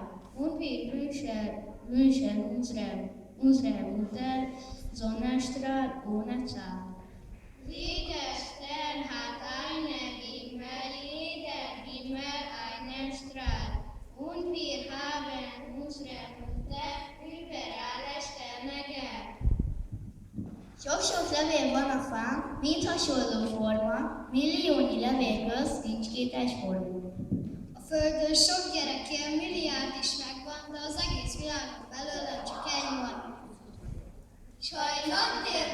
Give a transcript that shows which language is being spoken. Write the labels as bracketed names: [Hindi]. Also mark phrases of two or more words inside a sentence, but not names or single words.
[German] Und wir wünschen unsere Mutter Sonnenstrahl ohne Zahl. Jeder Stern hat einen Himmel, jeder Himmel einen Strahl. Und wir haben unsere Mutter über alle Sterne gern. [Hungarian] Sok-sok levél van a fán, mind hasonló forma, milliónyi levél közt nincs két egyforma. A Földön sok gyerek él, milliárd is megvan, de az egész világon belőle csak egy van. S ha egy naptér